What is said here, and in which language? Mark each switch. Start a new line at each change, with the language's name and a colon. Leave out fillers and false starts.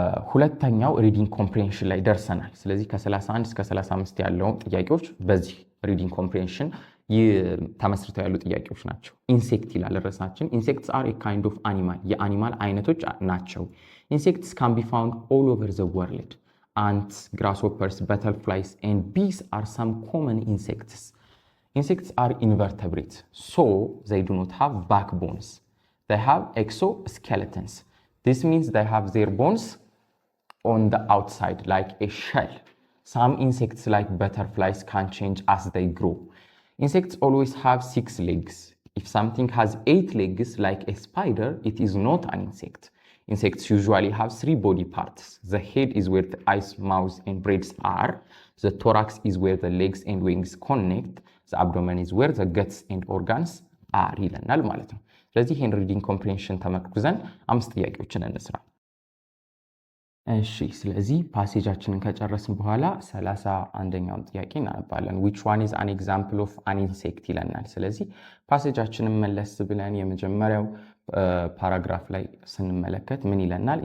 Amharic: ሁለተኛው ሪዲንግ ኮምፕሬንሽን ላይ ደርሰናል። ስለዚህ ከ31 እስከ 35 ያለውን ጥያቄዎች በዚህ ሪዲንግ ኮምፕሬንሽን ተመስርተው ያሉ ጥያቄዎች ናቸው። ኢንሴክት ይላል ርዕሳችን።
English: ኢንሴክትስ አር ኤ ካይንድ ኦፍ አኒማል፣
Amharic: የአኒማል አይነቶች ናቸው።
English: ኢንሴክትስ ካን ቢ ፋውንድ ኦል ኦቨር ዘ ወርልድ። Ants, grasshoppers, butterflies, and bees are some common insects. Insects are invertebrates, so they do not have backbones. They have exoskeletons. This means they have their bones on the outside, like a shell. Some insects, like butterflies, can change as they grow. Insects always have 6 legs. If something has 8 legs, like a spider, it is not an insect. Insects usually have 3 body parts. The head is where the eyes, mouth, and brains are. The thorax is where the legs and wings connect. The abdomen is where the guts and organs are
Amharic: ይለናል ማለት ነው። ስለዚህ ይህን ሪዲንግ ኮምፕሬንሽን ተመርኩዘን 5 ጥያቄዎችን እንስራ። እሺ፣ ስለዚህ ፓሴጃችንን ከጨረስን በኋላ 31ኛውን ጥያቄ እናነባለን።
English: which one is an example of an insect
Amharic: ይለናል። ስለዚህ ፓሴጃችንን መለስ ብለን የመጀመሪያው ፓራግራፍ ላይ ስንመለከት ምን ይለናል?